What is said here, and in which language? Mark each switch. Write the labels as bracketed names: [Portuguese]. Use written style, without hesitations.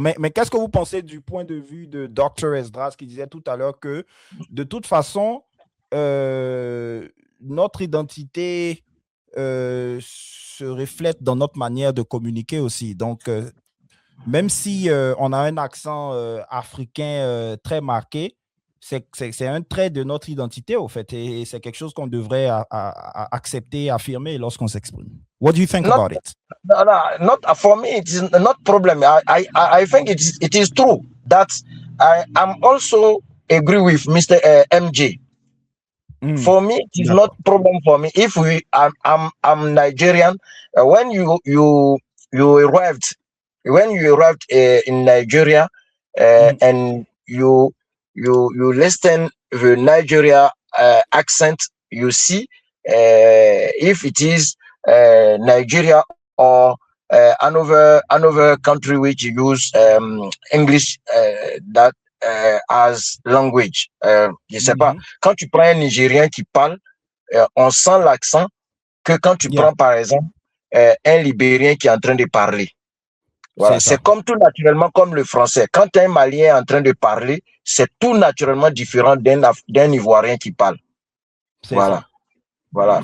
[French] Mais qu'est-ce que vous pensez du point de vue de Dr. Esdras qui disait tout à l'heure que de toute façon, notre identité se reflète dans notre manière de communiquer aussi. Donc, même si on a un accent africain très marqué, c'est un trait de notre identité, au fait, et c'est quelque chose qu'on devrait accepter, affirmer lorsqu'on s'exprime. [English] What do you think about it? No, not for me. It is not problem. I think it is true that I'm also agree with Mr. MJ. For me, it is not problem for me. If I'm Nigerian, when you arrived in Nigeria, and you listen the Nigeria accent, you see if it is Nigeria or another country which use English that as language. [French] Je sais pas. Quand tu prends un Nigérien qui parle, on sent l'accent que quand tu prends par exemple un Libérien qui est en train de parler. Voilà, c'est comme tout naturellement comme le français. Quand un Malien est en train de parler, c'est tout naturellement différent d'un Ivoirien qui parle. Voilà. Voilà.